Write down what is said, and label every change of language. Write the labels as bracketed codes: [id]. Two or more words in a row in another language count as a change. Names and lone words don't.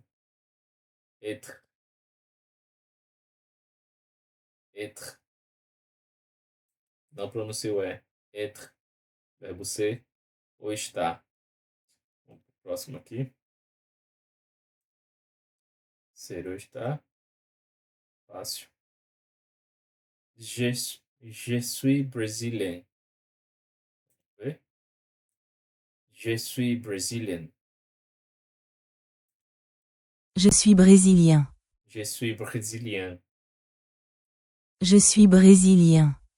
[fr] Être. Être. [pt] Não pronuncia o E. Être. Verbo ser ou estar. Vamos pro próximo aqui. Ser ou estar. Fácil. [fr] Je suis brésilien. Vê? Je suis brésilien. je suis brésilien, Je suis brésilien. je suis brésilien,